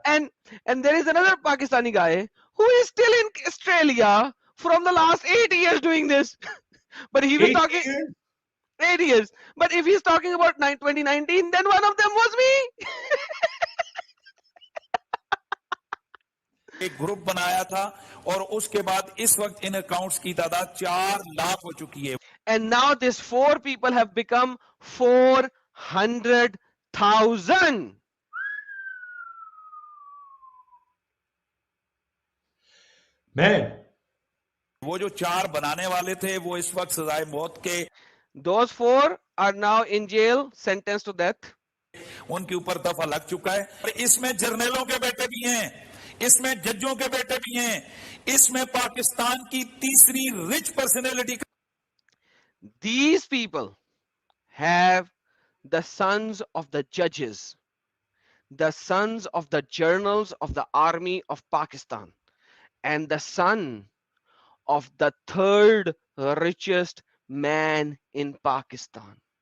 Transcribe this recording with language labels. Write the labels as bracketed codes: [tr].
[en] And there is another Pakistani guy who is still in Australia from the last 8 years doing this. But he was 8 talking years? 8 years. But if he's talking about 2019, then one of them was me. [hi] एक group बनाया था और उसके बाद इस वक्त इन accounts की तादाद 4 लाख हो चुकी है [en] And now these 4 people have become 400,000. Man. [hi] वो जो 4 बनाने वाले थे वो इस वक्त सजाए मौत के [en] Those 4 are now in jail, sentenced to death. [hi] उनके ऊपर दफा लग चुका है। और इसमें जर्नलों के बेटे भी हैं, इसमें जजों के बेटे भी हैं, इसमें पाकिस्तान की तीसरी rich personality. [en] These people have the sons of the judges, the sons of the generals of the army of Pakistan, and the son of the third richest man in Pakistan.